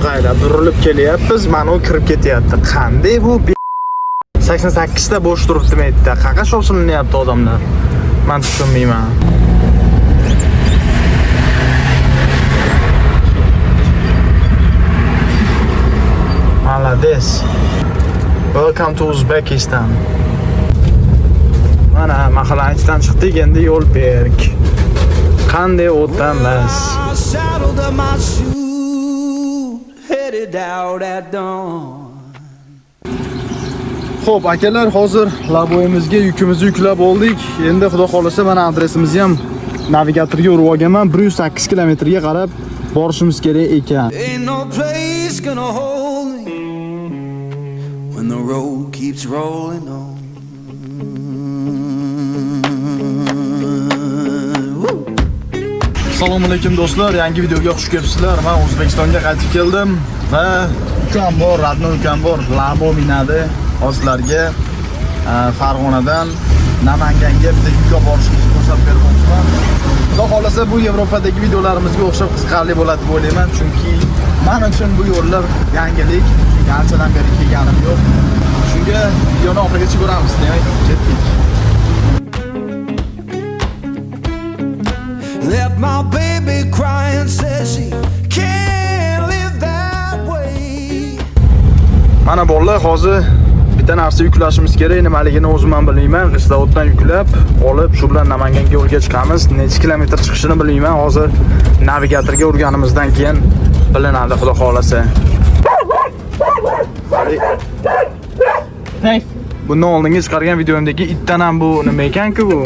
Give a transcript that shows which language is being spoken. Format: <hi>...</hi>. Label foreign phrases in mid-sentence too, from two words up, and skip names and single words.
<uz>burilib kelyapmiz, mana u kirib ketyapti. Qanday bu 88 ta bo'sh turibdi metda. Qaqa shosilinyapti odamlar. Men tushunmayman. Malades.</uz> <en>Welcome to Uzbekistan.</en> <uz>Mana mahallanchidan chiqdik, endi yo'l berk. Qanday o'tamiz? Xo'p, akalar, hozir laboyimizga yukimizni yuklab oldik. Endi xudo xolasa mana adresimizni ham navigatorga urib olganman. 108 kilometrga qarab borishimiz kerak ekan.</uz> <en>When the road keeps rolling on.</en> <uz>Assalomu alaykum do'stlar, yangi videoga xush kelibsizlar. Men O'zbekistonga qaytib keldim va ukam bor, radno ukam bor, Labo minadi hozirlarga Farg'onadan Namanganga bitta yukga borishimizni ko'rsatib bermoqchiman. Xudo xolasa bu Yevropadagi videolarimizga o'xshab qiziqarli bo'ladi deb o'ylayman, chunki men uchun bu yo'llar yangilik. Anchadan beri kelganim yo'q. Shunga videoni oxirigacha ko'ramiz, demak, ketdik.</uz> <en>Left my baby crying, says she can't live that way.</en> <uz>Mana bolalar, hozir bitta narsa yuklashimiz kerak. Nimaligini o'zim ham bilmayman. Qishloqdan yuklab, olib, shu bilan Namanganga yo'lga chiqamiz. Necha kilometr chiqishini bilmayman. Hozir navigatorga urganimizdan keyin bilinadi, xudo xolasa. Hey, bundan oldingi chiqargan videomdagi itdan ham bu nima ekan-ku bu?</uz>